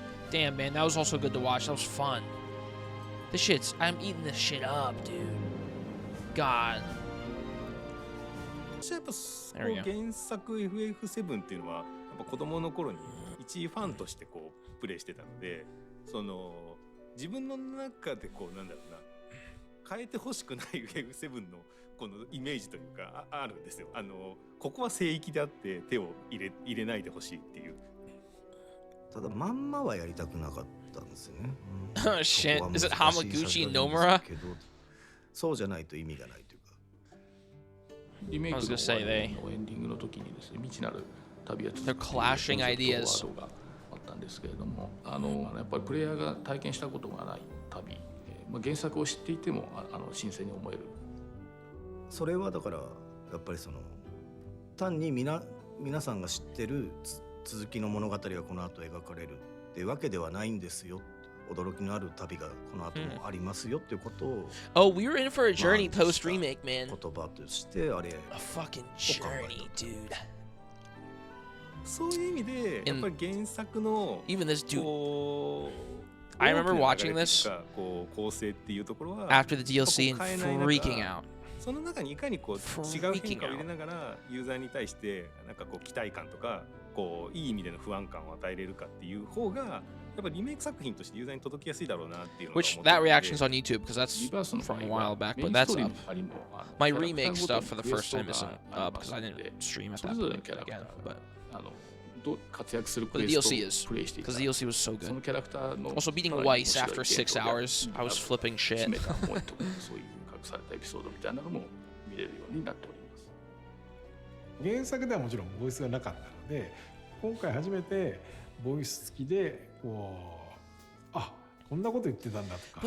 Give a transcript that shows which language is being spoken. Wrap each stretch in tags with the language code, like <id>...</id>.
<en>Damn, man, that was also good to watch. That was fun. This shit's... I'm eating this shit up, dude. God.</en> <ja>私はやっぱ原作 FF7 っていうのはやっぱ子供の頃に一ファンとしてこうプレイしてたので、その自分の中でこうなんだろうな、変えてほしくない FF7 のこのイメージというか あるんですよ。ここは聖域であって手を入れないでほしいっていう。ただまんまはやりたくなかったんですよね。</ja> <en>Oh shit. Is it Hamaguchi and Nomura?</en> <ja>そうじゃないと意味がないというか。リメイクの終わりのエンディングの時にですね、未知なる旅は続く</ja> <en>They're clashing ideas.</en> <ja>ワードがあったんですけれども、やっぱりプレイヤーが体験したことがない旅、原作を知っていても新鮮に思える。それはだからやっぱりその単に皆さんが知ってる続きの物語がこの後描かれるっていうわけではないんですよ。驚きのある旅がこの後もありますよっていうことを。</ja> <en>Oh, we were in for a journey post remake, man.</en> <ja>言葉としてあれ。</ja> <en>A fucking journey, dude.</en> <ja>そういう意味でやっぱり原作の</ja> <en>even this dude. I remember watching this</en> <ja>構成っていうところは</ja> <en>after the DLC and freaking out.</en> <ja>その中にいかにこう違う変化を入れながらユーザーに対してなんかこう期待感とかこういい意味での不安感を与えれるかっていう方がやっぱりリメイク作品としてユーザーに届きやすいだろうなっていうのが</ja> <en>Which that reaction's on YouTube because that's from a while back, but that's up. My remake stuff for the first time isn't up because I didn't stream at that point again. But</en> <ja>活躍する</ja> <en>the DLC is because the DLC was so good. Also beating Weiss after 6 hours, I was flipping shit.</en> <ja>そういう隠されたエピソードみたいなのも見れるようになっております。原作ではもちろんボイスがなかったので、今回初めてボイス付きでこうこんなこと言ってたんだとか、</ja>